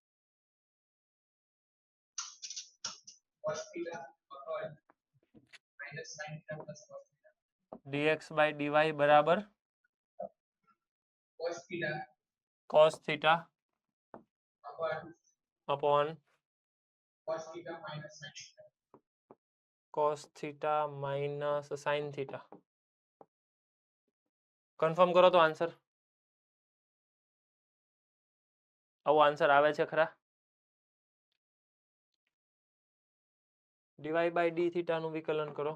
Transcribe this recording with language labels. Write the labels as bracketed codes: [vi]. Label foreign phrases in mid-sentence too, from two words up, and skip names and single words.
[en] Cos theta upon minus sin theta plus cos theta. [gu] dx/dy બરાબર [en] Cos theta cos theta upon upon cos theta minus sin theta. cos theta minus sin theta. [gu] કન્ફર્મ કરો તો આન્સર. આવો આન્સર આવે છે ખરા? dy/d થીટાનું વિકલન કરો.